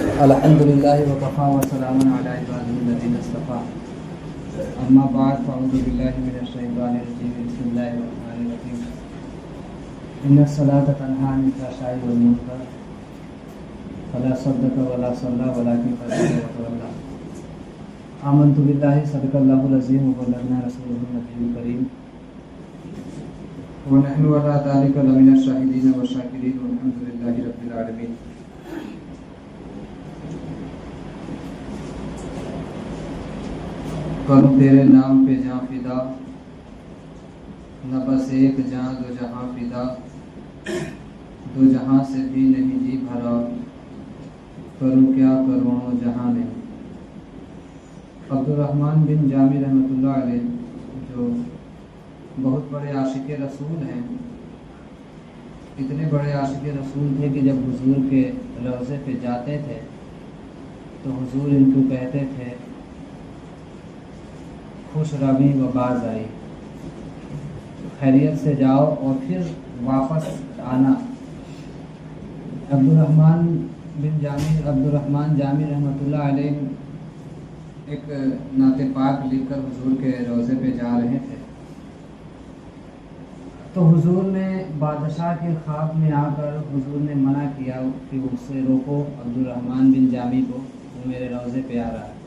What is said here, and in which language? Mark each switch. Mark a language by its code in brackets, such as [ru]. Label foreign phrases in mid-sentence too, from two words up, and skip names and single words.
[ar] الحمد للہ وکفا وسلام علی عبادہ الذین اصطفى اما بعد فاعوذ باللہ من الشیطان الرجیم بسم اللہ الرحمن الرحیم ان الصلاۃ تنہی عن الفحشاء والمنکر فلا صدق ولا صلی ولکن کذب وتولى آمنت باللہ صدق اللہ العظیم وبلغنا رسولہ النبی الکریم ونحن علی ذلک لمن الشاہدین والشاکرین والحمد للہ رب العالمین. [ur] کروں تیرے نام پہ جاں فدا، نہ بس ایک جاں دو جہاں فدا، دو جہاں سے بھی نہیں جی بھرا، کروں کیا کروڑوں جہاں نہیں. عبدالرحمن بن جامی رحمۃ اللہ علیہ جو بہت بڑے عاشق رسول ہیں، اتنے بڑے عاشق رسول تھے کہ جب حضور کے روضے پہ جاتے تھے تو حضور ان کو کہتے تھے [fa] خوش روی و باز آئی، [ur] خیریت سے جاؤ اور پھر واپس آنا. عبدالرحمن جامی رحمۃ اللہ علیہ ایک نعت پاک لکھ کر حضور کے روضے پہ جا رہے تھے تو حضور نے بادشاہ کے خواب میں آ کر حضور نے منع کیا کہ اس سے روکو عبدالرحمن بن جامی کو، وہ میرے روضے پہ آ رہا ہے.